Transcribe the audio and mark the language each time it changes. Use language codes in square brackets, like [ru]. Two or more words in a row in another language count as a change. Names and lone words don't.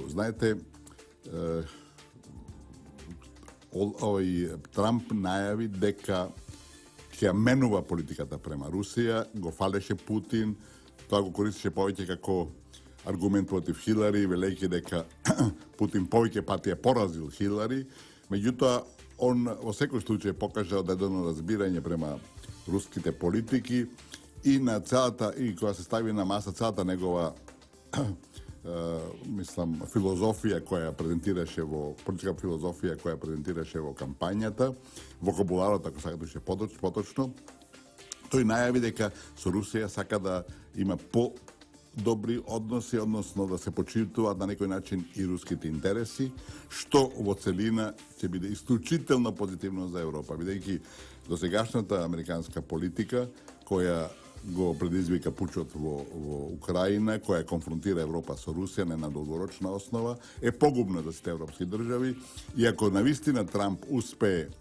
[mk] Знаете, Трамп најави дека ќе менува политиката према Русија, го фалеше Путин, тоа го користеше повеќе како аргумент против Хилари, велејќи дека Путин повеќе пати е поразил Хилари, меѓутоа он во секој случај покажа одредено разбирање према руските политики и на целата, и која се стави на маса целата негова мислам, филозофија која презентираше политичка филозофија која презентираше во кампањата, вокабуларот, ако сакате поточно, тој најави дека со Русија сака да има по-добри односи, односно да се почитуваат на некој начин и руските интереси, што во целина ќе биде исклучително позитивно за Европа, бидејќи досегашната американска политика која го предизвика пучот во Украина, која конфронтира Европа со Русија не на долгорочна основа, е погубна за сите европски држави и ако навистина Трамп успее